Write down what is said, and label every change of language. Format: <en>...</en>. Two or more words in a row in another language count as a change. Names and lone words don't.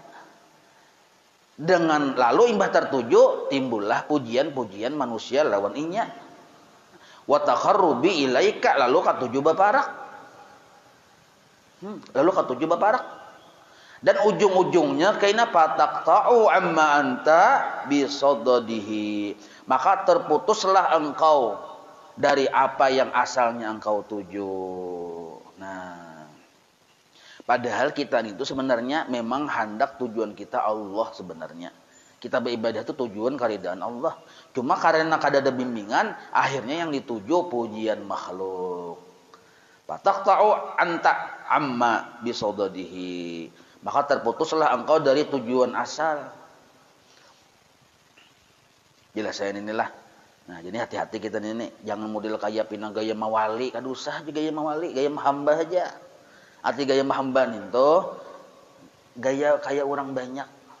<bjn>Dengan lalu imbah tertuju, timbullah pujian-pujian manusia lawan inya.</bjn> <ar>Wa takharrubi ilaika,</ar> <bjn>lalu katuju baparak. Lalu katuju baparak.</bjn> <id>Dan ujung-ujungnya kaina</id> <ar>fataqta'u amma anta bisadadihi,</ar> <id>maka terputuslah engkau dari apa yang asalnya engkau tuju. Nah, padahal kita itu sebenarnya memang hendak tujuan kita Allah sebenarnya. Kita beribadah itu tujuan karidaan Allah. Cuma karena kadada bimbingan, akhirnya yang dituju pujian makhluk.</id> <ar>Fataqta'u anta amma bisadadihi,</ar> <id>maka terputuslah engkau dari tujuan asal. Jelasin inilah.</id> <bjn>Nah, jadi hati-hati kita ini, jangan model kayak pinang gaya mawali, kadusah juga gaya mawali, gaya mahamba aja.</bjn> <id>Arti gaya mahamba itu gaya kayak orang banyak.</id>